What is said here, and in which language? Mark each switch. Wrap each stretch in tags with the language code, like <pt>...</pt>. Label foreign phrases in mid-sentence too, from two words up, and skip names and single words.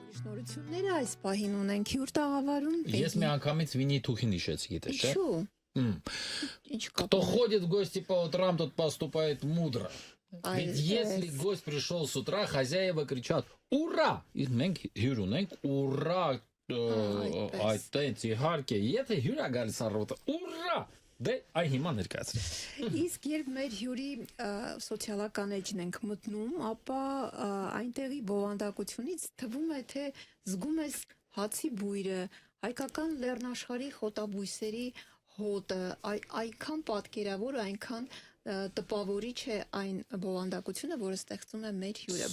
<hy>նորությունները այս պահին ունենք հյուր տաղավարում։ Ես մի անգամից Վինի Թուխին հիշեցի, գիտես, չէ՞։ Ինչ կապ։</hy> <ru>Кто ходит в гости по утрам, тот поступает мудро. Ведь если гость пришел с утра, хозяева кричат «Ура!»</ru> <hy>И մենք հյուր ունենք «Ура!» Այդտենց իհարկե, եթե հյուր է գալիս առավոտը «Ուրա!» Դե այ հիմա ներկայացրի։ Իսկ երբ մեր հյուրի սոցիալական էջն ենք մտնում, ապա այնտեղի բովանդակությունից թվում է, թե զգում ես հացի բույրը, հայկական լեռնաշխարհի խոտաբույսերի հոտը, այնքան պատկերավոր, այնքան տպավորիչ է այն բովանդակությունը, որը ստեղծում է մեր հյուրը,</hy>